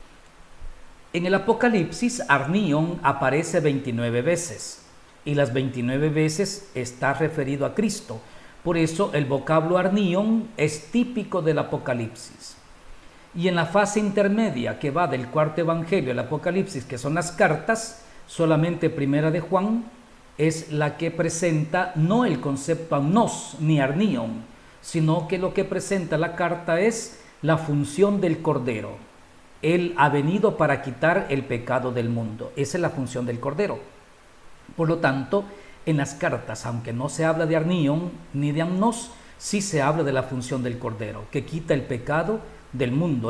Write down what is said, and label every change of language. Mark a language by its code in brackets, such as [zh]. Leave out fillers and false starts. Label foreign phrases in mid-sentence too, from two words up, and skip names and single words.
[es] En el Apocalipsis, arnion aparece 29 veces y las 29 veces está referido a Cristo. Por eso el vocablo arnion es típico del Apocalipsis. Y en la fase intermedia que va del cuarto evangelio al Apocalipsis, que son las cartas, solamente primera de Juan es la que presenta no el concepto amnos ni arnion, sino que lo que presenta la carta es la función del Cordero. Él ha venido para quitar el pecado del mundo. Esa es la función del Cordero. Por lo tanto, en las cartas, aunque no se habla de arnion ni de amnos, sí se habla de la función del Cordero, que quita el pecado del mundo.